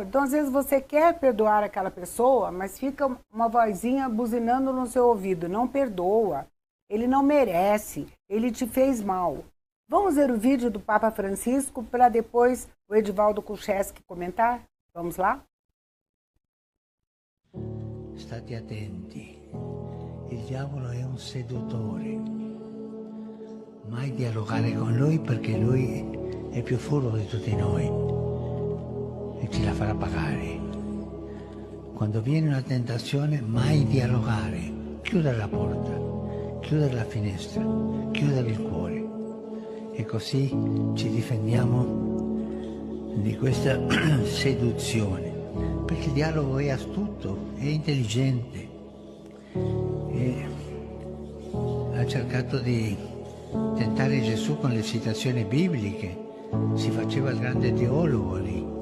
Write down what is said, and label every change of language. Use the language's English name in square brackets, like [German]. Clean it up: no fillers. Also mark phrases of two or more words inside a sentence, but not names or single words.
[Portuguese] Então, às vezes, você quer perdoar aquela pessoa, mas fica uma vozinha buzinando no seu ouvido. Não perdoa. Ele não merece. Ele te fez mal. Vamos ver o vídeo do Papa Francisco para depois o Edivaldo Kucheski comentar? Vamos lá? [Italian] State attenti. Il diavolo è un seduttore. Mai dialogare con lui perché lui è più furbo di tutti noi. E ce la farà pagare. Quando viene una tentazione, mai dialogare, chiudere la porta, chiudere la finestra, chiudere il cuore e così ci difendiamo di questa seduzione, perché il dialogo è astuto, è intelligente e ha cercato di tentare Gesù con le citazioni bibliche, si faceva il grande teologo lì.